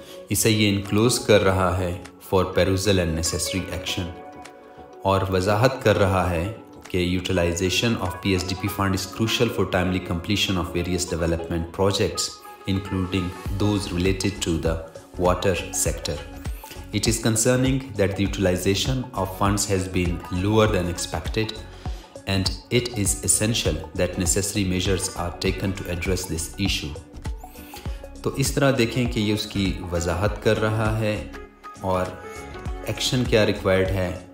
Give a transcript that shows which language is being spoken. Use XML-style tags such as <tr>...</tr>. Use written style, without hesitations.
<hi>इसे ये</hi> <en>enclose कर रहा है for perusal and necessary action</en> <hi>और वजाहत कर रहा है कि</hi> <en>Utilization of PSDP fund is crucial for timely completion of various development projects including those related to the water sector. It is concerning that the utilization of funds has been lower than expected and it is essential that necessary measures are taken to address this issue.</en> <hi>तो इस तरह देखें कि ये उसकी वजाहत कर रहा है और एक्शन क्या रिक्वायर्ड है।</hi>